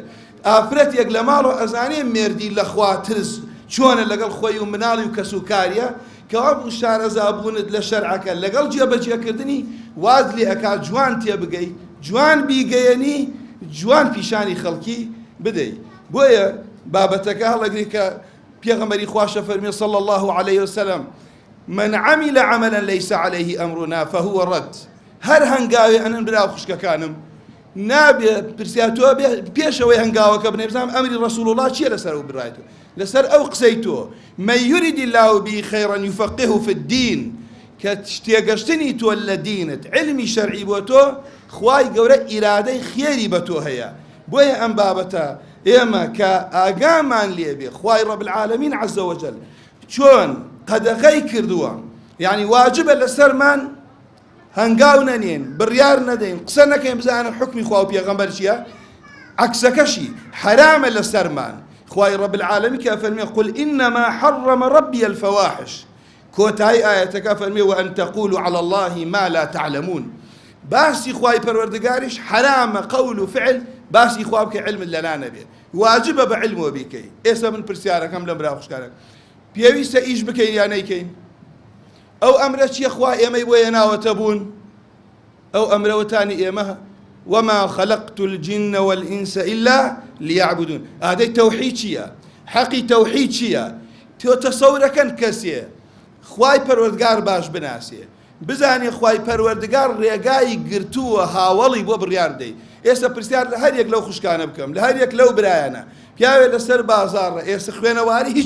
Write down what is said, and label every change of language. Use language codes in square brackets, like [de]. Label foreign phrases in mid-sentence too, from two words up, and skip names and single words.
[ckb] ئافرەتێک لە ماڵ و ئەزانێ مێردی لە خوا ترس چۆنە لەگەڵ خۆی و مناڵی و کەسوکاریە کەوا بوو شارەزابوونت لە شەرعەکە لەگەڵ جێبەجێکردنی واز لێ ئەکا جوان تێبگەی جوان بیگەیەنی جوان پیشانی خەڵکی بدەی. بۆیە بابەتەکە هەڵەگری کە پێغەمبەری خواشە فەرمی [ar] صلی الله عليه وسلم من عمل عملا ليس عليه أمرنا فهو رد. [ckb] هەر هەنگاوێ ئەنن براو خوشکەکانم نابێ پرسیاتۆ پێشەوەی هەنگاوەکە بنێ بزانم ئەمری ڕەسوڵ الله چییە لەسەر ئەو بڕایەوە لەسەر ئەو قسەی تۆ [ar] من يرد الله به خيرا يفقهه في الدين [ckb] کە تێگەشتنی تۆ لە دینت علمی شەرعی بۆ تۆ خوای گەورە ئیرادەی خێری بە تۆ هەیە. بۆیە ئەم بابەتە ئێمە کە ئاگامان لێبێ خوای [ar] ڕەب العالەمین عەزە وەجەل [ckb] چۆن قەدەغەی کردووە، یعنی واجبە لەسەرمان هەنگاو نەنێن، بڕیار نەدەین، قسە نەکەین بزانن حکمی خوا و پێغەمبەر چییە، عەکسەکەشی حرامە لەسەرمان. خوای [ar] ڕەب العالەمین [ckb] کە فەرمێ [ar] قل إنما حرم ربي الفواحش، [ckb] کۆتایی ئاەتەکە فەرمێ [ar] وأن تقولوا على الله ما لا تعلمون. [ckb] باسی خوای پەروەردگاریش حرامە قەول و فعل باسی خوا بکە علمت لەلا نەبێ، واجبە بە علمەوە بیکەی. ئێستا من پرسیارەکەم لەم برا خوشکارە پێویستە ئیش بکەین یا نەیکەین؟ ئەو ئەمرە چییە خوا ئێمەی بۆ هێناوەتە بوون؟ ئەو ئەمرەوەتانی ئێمە [ar] وما خلقت الجن والإنس إلا ليعبدون. [ckb] ئادەی تەوحید چییە؟ حەقی تەوحید چییە؟ تۆ تەسەورەکەن کەسێ خوای پەروەردگار باش بناسێ، بزانێ خوای پەروەردگار ڕێگای گرتووە هاوڵی بۆ بڕیار بدەیت. ئێستا پرسیار لە هەر یەک لەو خوشکانە بکەم، لە هەر یەک لەو برایانە پیاوێ لەسەر بازاڕە ئێستا خوێنەواری هیچ